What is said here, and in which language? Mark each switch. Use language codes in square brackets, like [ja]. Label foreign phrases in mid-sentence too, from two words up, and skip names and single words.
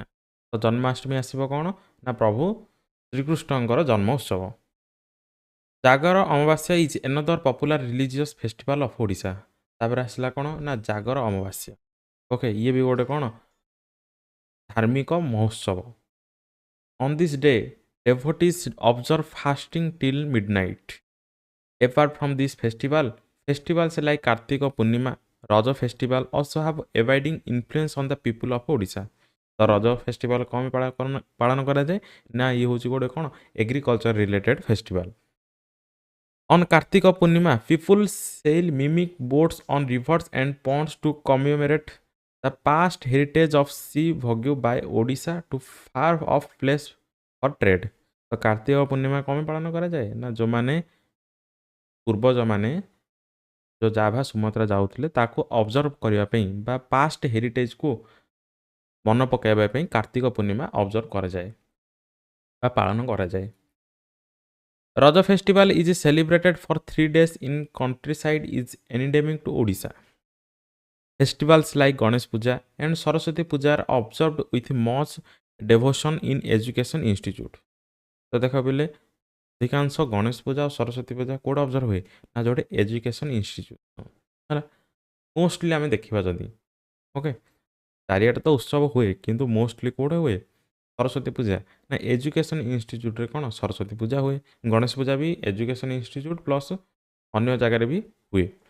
[or] ତ ଜନ୍ମାଷ୍ଟମୀ ଆସିବ କ'ଣ ନା ପ୍ରଭୁ ଶ୍ରୀକୃଷ୍ଣଙ୍କର ଜନ୍ମ ଉତ୍ସବ। [en] ଜାଗର ଅମାବାସ୍ୟା is another popular religious festival of Odisha। [or] ତାପରେ ଆସିଲା କ'ଣ ନା ଜାଗର ଅମାବାସ୍ୟା। ଓକେ, ଇଏ ବି ଗୋଟେ କ'ଣ ଧାର୍ମିକ ମହୋତ୍ସବ। [en] On this day devotees observe fasting till midnight. Apart from this festival, festivals like Kartika Purnima, Raja festival also have abiding influence on the people of Odisha। [or] ତ ରଜ ଫେଷ୍ଟିଭାଲ କ'ଣ ପାଳନ କରାଯାଏ ନା ଇଏ ହେଉଛି ଗୋଟେ କ'ଣ [en] agriculture related festival. On Kartika Purnima, people sail mimic boats on rivers and ponds to commemorate the past heritage of shivavyakhyate by Odisha to far off place for trade। [or] ତ କାର୍ତ୍ତିକ ପୂର୍ଣ୍ଣିମା କ'ଣ ପାଳନ କରାଯାଏ ନା ଯେଉଁମାନେ ପୂର୍ବଜମାନେ ଯେଉଁ ଜାଭା ସୁମାତ୍ରା ଯାଉଥିଲେ ତାକୁ ଅବଜର୍ଭ କରିବା ପାଇଁ ବା [en] past heritage [or] ମନେ ପକାଇବା ପାଇଁ କାର୍ତ୍ତିକ ପୂର୍ଣ୍ଣିମା ଅବଜର୍ଭ କରାଯାଏ। ବା ପାଳନ କରାଯାଏ। [en] Raja festival is celebrated for 3 days in countryside is endemic to Odisha. Festivals like Ganesh Puja and Saraswati Puja are observed with much devotion in education institute. [or] ତ ଦେଖ ବୋଲେ ଅଧିକାଂଶ ଗଣେଶ ପୂଜା ଆଉ ସରସ୍ୱତୀ ପୂଜା କେଉଁଟା ଅବଜର୍ଭ ହୁଏ ନା ଯେଉଁଟେ [en] education institute [or] ହେଲା ମୋଷ୍ଟଲି ଆମେ ଦେଖିବା ଯଦି ଓକେ ଚାରିଆଡ଼େ ତ ଉତ୍ସବ ହୁଏ କିନ୍ତୁ ମୋଷ୍ଟଲି କେଉଁଟା ହୁଏ ସରସ୍ୱତୀ ପୂଜା ନା [en] education institute [or] କ'ଣ ସରସ୍ୱତୀ ପୂଜା ହୁଏ ଗଣେଶ ପୂଜା ବି [en] education institute plus [or] ଅନ୍ୟ ଜାଗାରେ ବି ହୁଏ